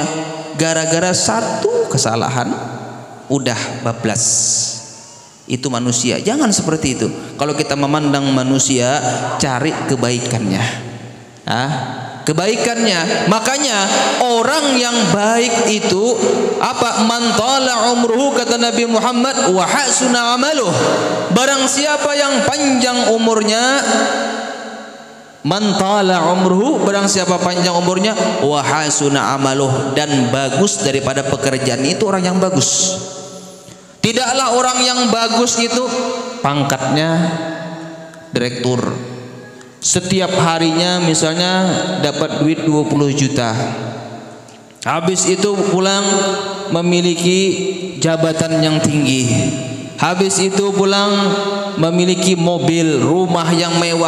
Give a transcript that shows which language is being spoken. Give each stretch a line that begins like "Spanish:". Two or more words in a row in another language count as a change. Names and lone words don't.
Indonesian: Gara-gara satu kesalahan udah bablas. Itu manusia. Jangan seperti itu. Kalau kita memandang manusia, cari kebaikannya. Kebaikannya. Makanya orang yang baik itu
Arabic: man tala umruhu,
Indonesian: kata Nabi Muhammad,
Arabic: wa hasuna amaluh.
Indonesian: Barang siapa yang panjang umurnya,
Arabic: man tala umruhu,
Indonesian: barang siapa panjang umurnya,
Arabic: wa hasuna amaluh,
Indonesian: dan bagus daripada pekerjaan, itu orang yang bagus. Tidaklah orang yang bagus itu pangkatnya direktur, setiap harinya misalnya dapat duit 20 juta, habis itu pulang memiliki jabatan yang tinggi, habis itu pulang memiliki mobil, rumah yang mewah.